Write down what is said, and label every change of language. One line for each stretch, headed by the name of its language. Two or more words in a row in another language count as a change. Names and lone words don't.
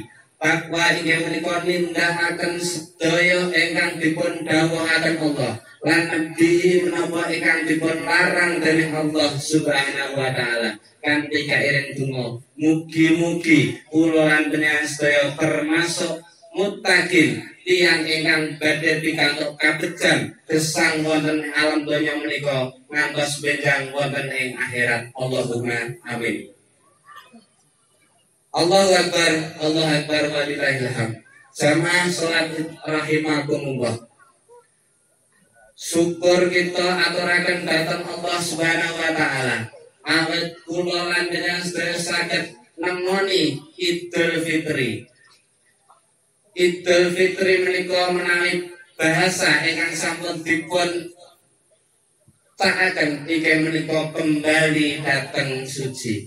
Javanese: Takwa inggih menika nindakaken sedaya ingkang dipun dawuhaken Allah lan nedhi menapa ingkang dipun larang dening Allah
Arabic: سبحانه وتعالى.
Javanese: Kanthi kairing donga, mugi-mugi kula lan panjenengan sedaya termasuk muttaqin, tiyang ingkang badhe pikantuk kabejan gesang wonten alam donya menika ngantos benjang wonten ing akhirat.
Arabic: اللهم آمين. الله أكبر، الله أكبر ولله الحمد.
Javanese: Jamaah salat rahimakumullah. Syukur kita aturaken dhateng Allah
Arabic: سبحانه وتعالى.
Javanese: Awit kula lan panjenengan sedaya saged nemoni Idul Fitri. Idul Fitri menika menawi bahasa ingkang sampun dipun cakaken inggih menika kembali dateng suci.